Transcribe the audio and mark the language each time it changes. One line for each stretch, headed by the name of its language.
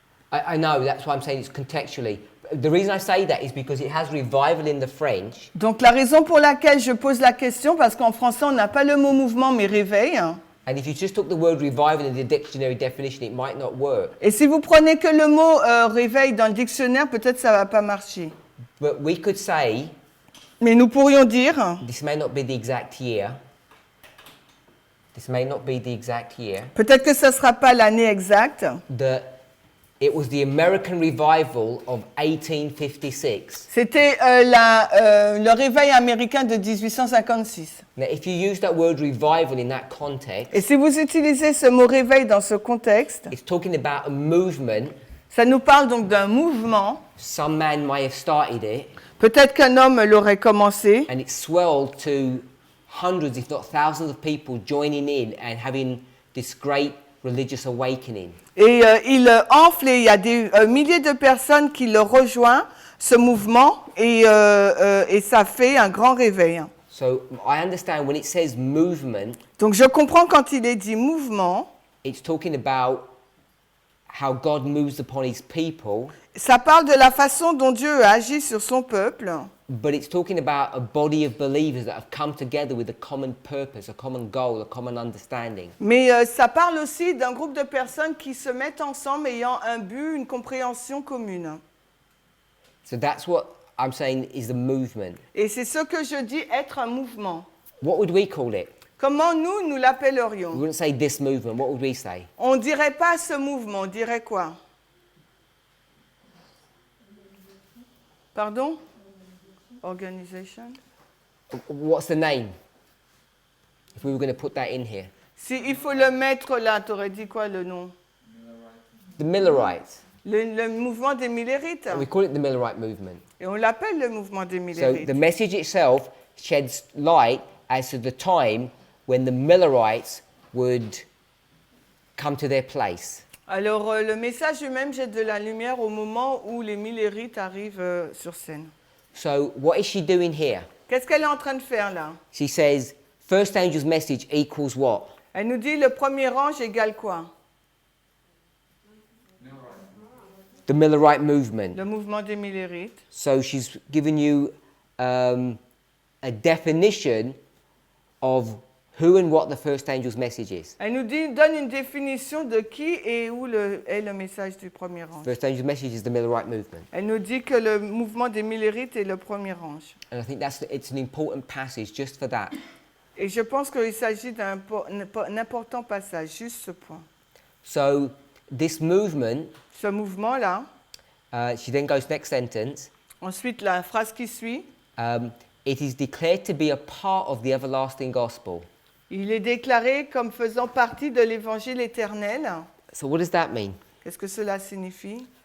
English: I know, that's why I'm saying it's contextually. The reason I say that is because it has revival in the French,
French: donc la raison pour laquelle je pose la question, parce qu'en français on n'a pas le mot mouvement mais réveil.
English: and if you just took the word revival in the dictionary definition, it might not work.
French: Et si vous prenez que le mot réveil dans le dictionnaire, peut-être ça va pas marcher.
English: But we could say,
French: Mais nous pourrions dire,
English: this may not be the exact year, this may not be the exact year,
French: peut-être que ça sera pas l'année exacte,
English: that it was the American revival of 1856.
French: c'était le réveil américain de 1856.
English: Now, if you use that word revival in that context,
French: Et si vous utilisez ce mot réveil dans ce contexte,
English: it's talking about a movement.
French: ça nous parle donc d'un mouvement.
English: Some man may have started it,
French: Peut-être qu'un homme l'aurait commencé,
English: and it swelled to hundreds, if not thousands, of people joining in and having this great religious awakening.
French: et il enfle et il y a des milliers de personnes qui le rejoignent, ce mouvement, et ça fait un grand réveil.
English: So I understand when it says movement,
French: Donc je comprends quand il est dit mouvement,
English: it's talking about how God moves upon his people,
French: ça parle de la façon dont Dieu agit sur son peuple,
English: but it's talking about a body of believers that have come together with a common purpose, a common goal, a common understanding.
French: mais ça parle aussi d'un groupe de personnes qui se mettent ensemble ayant un but, une compréhension commune.
English: So that's what I'm saying is the movement.
French: Et c'est ce que je dis être un mouvement.
English: What would we call it?
French: Comment nous
English: We
French: l'appellerions?
English: wouldn't say this movement. What would we say?
French: On ne dirait pas ce mouvement, on dirait quoi? Pardon? Organisation?
English: What's the name? If we were going to put that in here.
French: Si il faut le mettre là, tu aurais dit quoi le nom?
English: The Millerites.
French: Le mouvement des Millérites.
English: We call it the Millerite movement.
French: Et on l'appelle le mouvement des
English: So
French: Millérites.
English: the message itself sheds light as to the time when the Millerites would come to their place.
French: Alors, le message lui-même jette de la lumière au moment où les Millérites arrivent sur scène.
English: So what is she doing here?
French: Qu'est-ce qu'elle est en train de faire là?
English: She says, first angel's message equals what?
French: Elle nous dit le premier ange égale quoi?
English: The Millerite movement.
French: Le mouvement des Millérites.
English: So she's given you a definition of who and what the first angel's message is.
French: Elle nous donne une définition de qui et où est le message du premier ange.
English: First angel's message is the Millerite movement.
French: Elle nous dit que le mouvement des Millérites est le premier ange.
English: And I think it's an important passage just for that.
French: Et je pense qu'il s'agit d'un important passage, juste ce point.
English: So this movement,
French: Ce mouvement-là,
English: she then goes next sentence,
French: ensuite la phrase qui suit,
English: it is declared to be a part of the everlasting gospel.
French: il est déclaré comme faisant partie de l'évangile éternel.
English: So what does that mean?
French: Qu'est-ce que cela signifie?